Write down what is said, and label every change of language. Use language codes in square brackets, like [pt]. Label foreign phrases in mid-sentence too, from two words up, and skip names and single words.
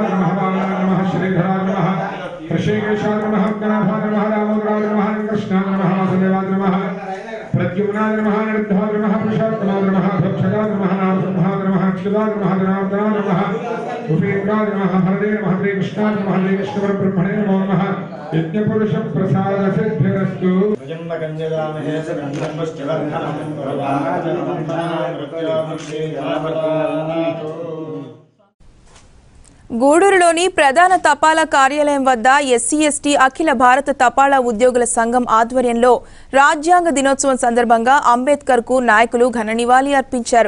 [sa] नमः वामनाय नमः श्रीधराय नमः ऋषिकेशाय नमः गणाभाय नमः दामोदराय नमः कृष्णाय नमः वासुदेवाय नमः प्रद्युम्नाय नमः निरुद्धाय नमः पुरुषोत्तमाय नमः भक्षजाय नमः नारसिंहाय नमः अच्युताय नमः जनार्दनाय नमः उपेन्द्राय नमः हरदे नमः श्रीकृष्णाय नमः श्रीकृष्णपरब्रह्मणे नमो नमः यज्ञपुरुष प्रसाद सिद्धिरस्तु [te] గూడూరులోని ప్రధాన తపాలా కార్యాలయం వద్ద ఎస్సీ/ఎస్టీ అఖిల భారత తపాలా ఉద్యోగుల సంఘం ఆధ్వర్యంలో రాజ్యాంగ దినోత్సవం సందర్భంగా అంబేద్కర్ కు నాయకులు ఘన నివాళి అర్పించారు.